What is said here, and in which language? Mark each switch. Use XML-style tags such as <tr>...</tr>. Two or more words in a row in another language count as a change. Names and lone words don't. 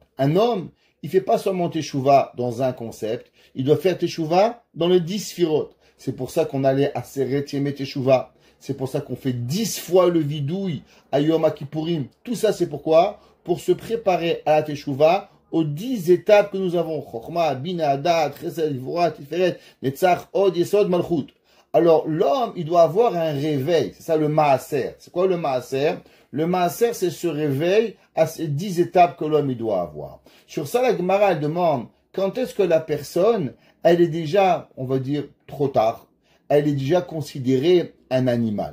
<fr>Un homme, il fait pas seulement teshuva dans un concept, il doit faire teshuva dans le 10 sphirotes. C'est pour ça qu'on allait à</fr> <he>עשרת ימי תשובה.</he> <fr>C'est pour ça qu'on fait 10 fois le vidouille à Yom Kippourim. Tout ça, c'est pourquoi? Pour se préparer à la teshuva aux 10 étapes que nous avons.</fr> <he>חכמה, בינה, דעת, חסד, גבורה, תפארת, נצח, הוד, יסוד, מלכות.</he> <fr>Alors, l'homme, il doit avoir un réveil. C'est ça le Maaser. C'est quoi le Maaser? Le Maaser, c'est ce réveil à ces 10 étapes que l'homme, il doit avoir. Sur ça, la Gemara, elle demande, quand est-ce que la personne, elle est déjà, on va dire, trop tard? Elle est déjà considérée un animal.</fr>